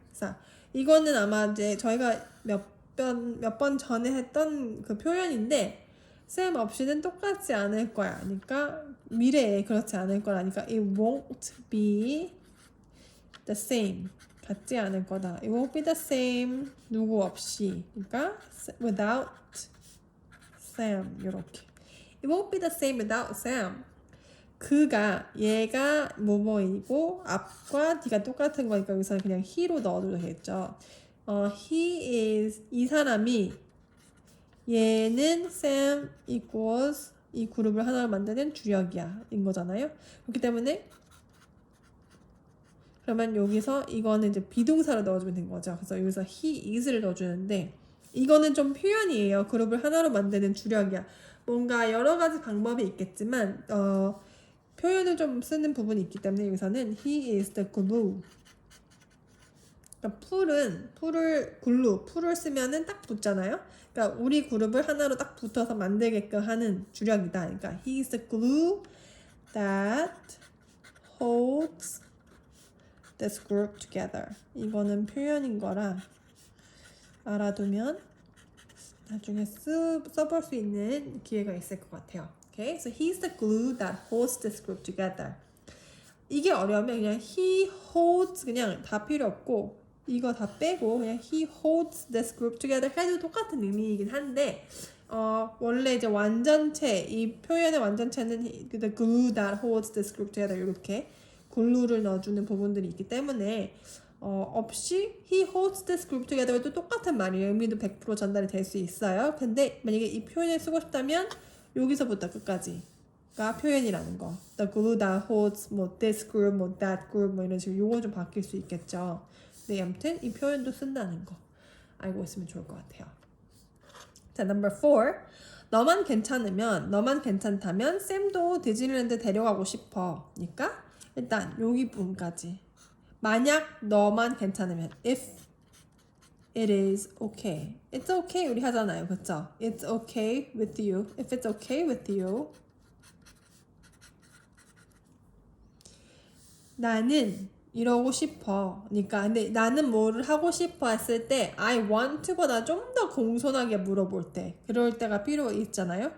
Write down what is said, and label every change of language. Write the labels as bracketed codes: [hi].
[ko] 그래서 이거는 아마 이제 저희가 몇 번 전에 했던 그 표현인데 쌤 없이는 똑같지 않을 거야. 그러니까 미래에 그렇지 않을 거라니까 [en] it won't be the same. [ko] 같지 않을 거다. [en] It won't be the same. [ko] 누구 없이. 그러니까 [en] without Sam [ko] 이렇게. [en] It won't be the same without Sam. [ko] 그가 얘가 뭐뭐이고 앞과 뒤가 똑같은 거니까 여기서는 그냥 he로 넣어도 되겠죠. [en] He is [ko] 이 사람이 얘는 Sam equals 이 그룹을 하나로 만드는 주력이야 인 거잖아요. 그렇기 때문에 그러면 여기서 이거는 이제 비동사로 넣어주면 된 거죠. 그래서 여기서 [en] he is [ko] 를 넣어주는데 이거는 좀 표현이에요. 그룹을 하나로 만드는 주력이야. 뭔가 여러 가지 방법이 있겠지만 표현을 좀 쓰는 부분이 있기 때문에 여기서는 [en] he is the glue. [ko] 그러니까 풀을 쓰면은 딱 붙잖아요. 그러니까 우리 그룹을 하나로 딱 붙어서 만들게끔 하는 주력이다. 그러니까 [en] he is the glue that holds this group together. [ko] 이거는 표현인 거라 알아두면 나중에 써볼 수 있는 기회가 있을 것 같아요. [en] Okay, so he's the glue that holds this group together. [ko] 이게 어려우면 그냥 [en] he holds [ko] 그냥 다 필요 없고 이거 다 빼고 그냥 [en] he holds this group together [ko] 해도 똑같은 의미이긴 한데 원래 이제 완전체 이 표현의 완전체는 [en] the glue that holds this group together [ko] 이렇게 글루를 넣어주는 부분들이 있기 때문에 없이 [en] he holds this group together [ko] 도 똑같은 말이에요. 의미도 100% 전달이 될 수 있어요. 근데 만약에 이 표현을 쓰고 싶다면 여기서부터 끝까지가 표현이라는 거. [en] The glue that holds [ko] 뭐 [en] this group, [ko] 뭐 [en] that group [ko] 뭐 이런 식으로 요거 좀 바뀔 수 있겠죠. 네, 아무튼 이 표현도 쓴다는 거 알고 있으면 좋을 것 같아요. [en] 자, number 4. [ko] 너만 괜찮으면, 너만 괜찮다면 쌤도 디즈니랜드 데려가고 싶어. 니까 일단 여기 부분까지. 만약 너만 괜찮으면 [en] if it is okay. It's okay [ko] 우리 하잖아요. 그쵸? [en] It's okay with you. If it's okay with you. [ko] 나는 이러고 싶어. 그러니까 근데 나는 뭐를 하고 싶어 했을 때 I want보다 좀 더 공손하게 물어볼 때 그럴 때가 필요 있잖아요.